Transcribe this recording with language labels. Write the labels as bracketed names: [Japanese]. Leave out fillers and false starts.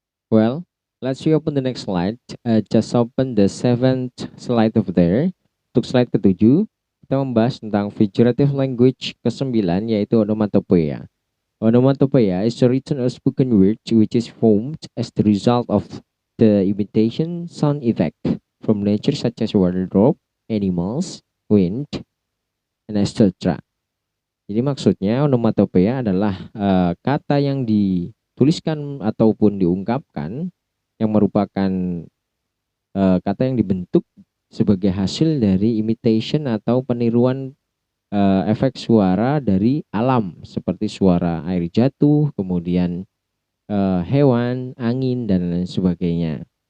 [English] Well, let's open the next slide. Just open the 7th slide over there. [Indonesian] Untuk slide ke-7, kita membahas tentang figurative language ke-9 yaitu onomatopoeia. [English] Onomatopoeia is a written or spoken word which is formed as the result of the imitation sound effect from nature such as water drop, animals, wind, and etc. [Indonesian] Jadi maksudnya onomatopoeia adalah kata yang dituliskan ataupun diungkapkan yang merupakan kata yang dibentuk sebagai hasil dari imitation atau peniruan efek suara dari alam seperti suara air jatuh, kemudian hewan, angin, dan lain sebagainya.